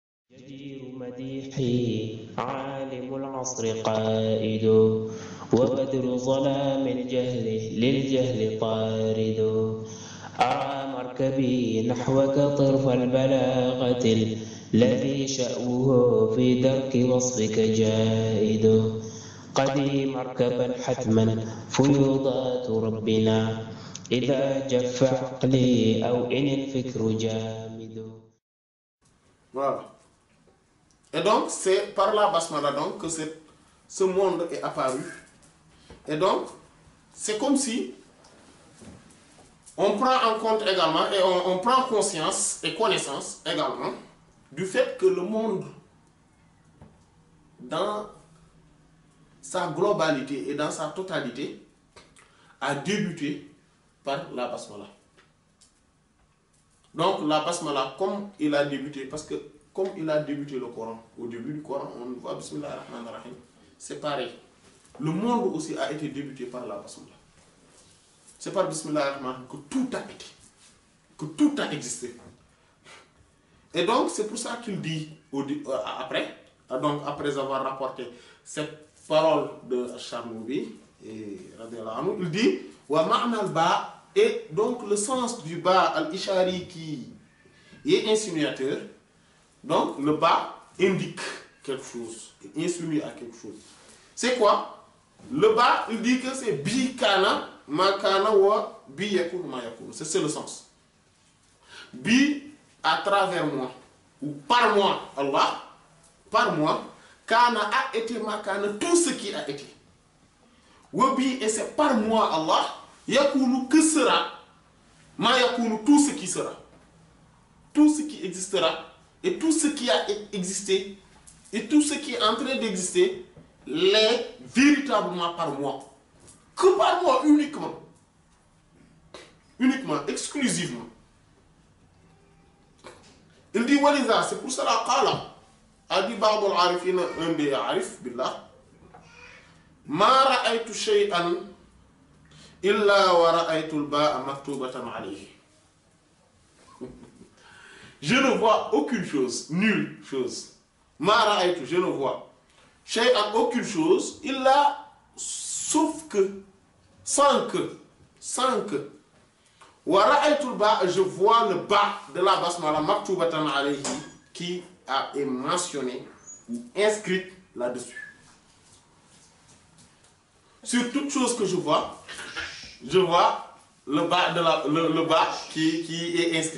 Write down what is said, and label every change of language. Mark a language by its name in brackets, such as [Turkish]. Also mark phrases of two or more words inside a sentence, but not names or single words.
[Arabic] جدير مديحي عالم العصر قائد وبدر ظلام الجهل للجهل طارد أرى مركبي نحوك طرف البلاغة الذي شأوه في درك وصفك جائد قدي مركبا حتما فيوضات ربنا إذا جف عقلي أو إن الفكر جامد. [French] Voilà. Et donc, c'est par la basmala donc, que ce monde est apparu. Et donc, c'est comme si on prend en compte également et on prend conscience et connaissance également du fait que le monde, dans sa globalité et dans sa totalité, a débuté par la basmala. Donc, la basmala, comme il a débuté, parce que comme il a débuté le Coran, au début du Coran, on voit [Arabic] بسم الله الرحمن الرحيم, [French] c'est pareil. Le monde aussi a été débuté par la basmala. C'est par [Arabic] بسم الله الرحمن [French] que tout a été, que tout a existé. Et donc, c'est pour ça qu'il dit après, donc après avoir rapporté cette parole de Charnoubi, il dit [Arabic] ومعنى الباء, [French] et donc le sens du [Arabic] باء الإشاري [French] qui est insinuateur. Donc, le bas indique quelque chose, il insinue à quelque chose. C'est quoi? Le bas, il dit que c'est [Arabic] بي كان ما كان وبي يكون ما يكون. [French] C'est le sens. Bi à travers moi, ou par moi, Allah, par moi, kana a été [Arabic] ما كان, [French] tout ce qui a été. [Arabic] وبي, [French] et c'est par moi, Allah, yakunu que sera, [Arabic] ما يكون [French] tout ce qui sera. Tout ce qui existera. Et tout ce qui a existé, et tout ce qui est en train d'exister, l'est véritablement par moi. Que par moi uniquement. Uniquement, exclusivement. Il dit Walida, c'est pour cela qu'Allah a dit [Arabic] بعض العارفين, [French] un des Arif, billah, [Arabic] ما رأيت شيئا إلا ورأيت الباء مكتوبة عليه. [French] Je ne vois aucune chose, nulle chose. Mara'aytu, je ne vois. Shay'an, aucune chose. Il a, sauf que, sans que. [Arabic] ورأيت الباء, [French] je vois le ba de la basmala [Arabic] مكتوبة عليه [French] qui est mentionné ou inscrit là-dessus. Sur toute chose que je vois le ba le ba qui est inscrit.